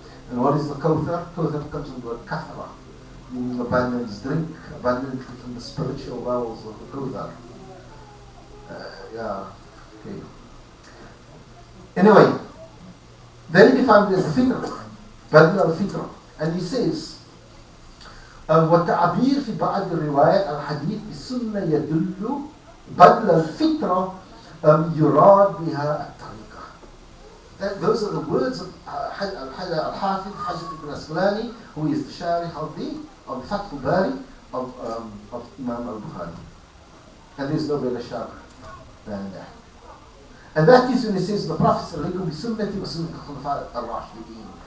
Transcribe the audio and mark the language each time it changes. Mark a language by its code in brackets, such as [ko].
[en] And what is the Kawthar? Kawthar comes from the word kathara, meaning abundance, drink abundantly from the spiritual wells of the Kawthar. Okay. Anyway, then he defined it as the fitrah, badl al-fitrah. And he says, [ar] والتعبير في بعض الروايات الحديث بالسنة يدل بدل الفطرة يراد بها الطريقة. [en] Those are the words of Al-Hafidh Hajar ibn Asqalani, who is the Sharih of the Fath al-Bari of Imam al-Bukhari. And there is no better Sharih than that. And that is when he says the Prophet [ar] عليكم بسنتي وسنة الخلفاء الراشدين.